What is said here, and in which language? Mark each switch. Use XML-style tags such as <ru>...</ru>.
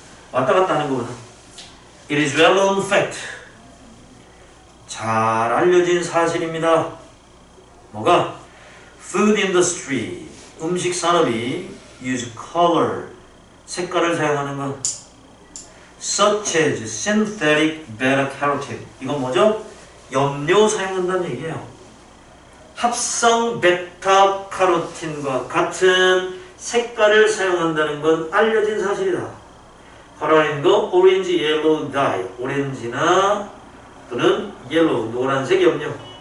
<ko>왔다 갔다 하는 것보다.</ko> <en>It is well-known fact.</en> <ko>잘 알려진 사실입니다. 뭐가?</ko> <en>Food industry,</en> <ko>음식 산업이</ko> <en>use color,</en> <ko>색깔을 사용하는 것.</ko> <en>Such as synthetic beta-carotene.</en> <ko>이건 뭐죠? 염료 사용한다는 얘기예요. 합성 베타카로틴과 같은 색깔을 사용한다는 건 알려진 사실이다. 화려한 거 오렌지 옐로우 다이, 오렌지나 또는 옐로우, 노란색 염료.</ko>